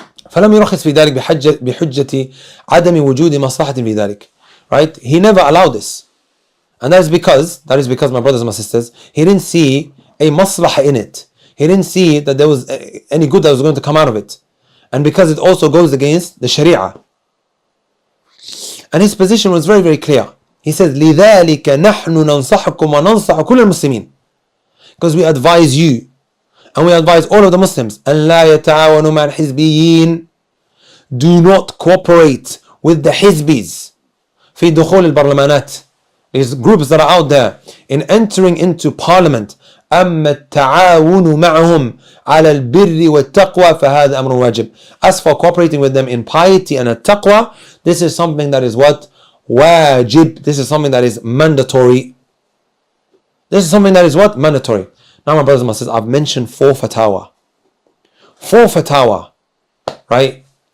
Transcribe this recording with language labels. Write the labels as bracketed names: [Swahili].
[Arabic] فلم يرخص في ذلك بحجة عدم وجود مصلحة في ذلك. [English] Right? He never allowed this. And that is because, my brothers and my sisters, he didn't see a maslahah in it. He didn't see that there was any good that was going to come out of it. and because it also goes against the Sharia. And his position was very, very clear. He says, [Arabic] لِذَلِكَ نَحْنُ نَنصَحُكُمْ وَنَنصَحُ كُلَّ الْمُسْلِمِينَ. [English] Because we advise you, and we advise all of the Muslims, [Arabic] أَنْ لَا يَتَعَاوَنُوا مَعَ الْحِزْبِيِّينَ. [English] Do not cooperate with the Hizbis [Arabic] في دخول البرلمانات. [English] These groups that are out there in entering into parliament. [Arabic] أما التعاون معهم على البر والتقوى فهذا أمر واجب. [English] As for cooperating with them in piety and taqwa, this is something that is what? Wajib. This is something that is mandatory. This is something that is what? Mandatory. Now my brothers and sisters, I've mentioned 4 fatwa. 4 fatwa. Right?